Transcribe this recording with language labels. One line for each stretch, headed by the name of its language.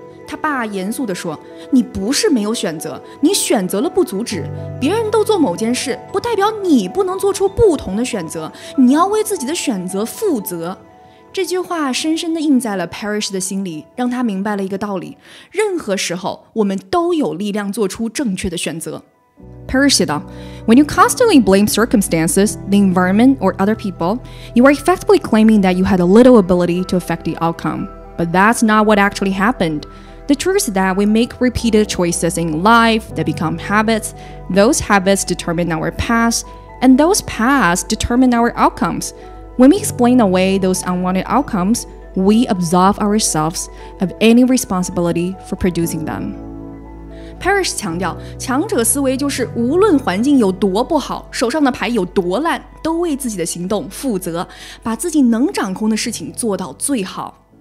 Chinese: 他爸严肃地说，你不是没有选择，你选择了不阻止。别人都做某件事，不代表你不能做出不同的选择，你要为自己的选择负责。这句话深深地印在了 Parrish 的心里，让他明白了一个道理：任何时候我们都有力量做出正确的选择。
English: Parrish
Chinese: 写道
English: ，When you constantly blame circumstances, the environment, or other people, you are effectively claiming that you had a little ability to affect the outcome. But that's not what actually happened. The truth is that we make repeated choices in life that become habits. Those habits determine our past, and those paths determine our outcomes. When we explain away those unwanted outcomes, we absolve ourselves of any responsibility for producing them.
Chinese: Parrish 强调，强者思维就是无论环境有多不好，手上的牌有多烂，都为自己的行动负责，把自己能掌控的事情做到最好。